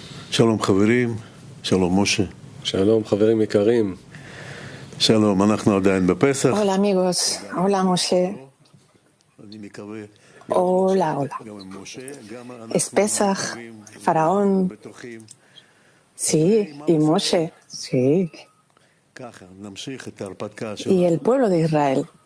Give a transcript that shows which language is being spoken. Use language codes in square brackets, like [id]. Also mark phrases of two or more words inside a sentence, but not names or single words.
[he] שלום חברים, שלום משה. שלום חברים יקרים. שלום, אנחנו עדיין בפסח. [es] Hola amigos, hola Moshe, hola, hola. Es Pesach, Faraón, sí, y Moshe, sí, y el pueblo de Israel.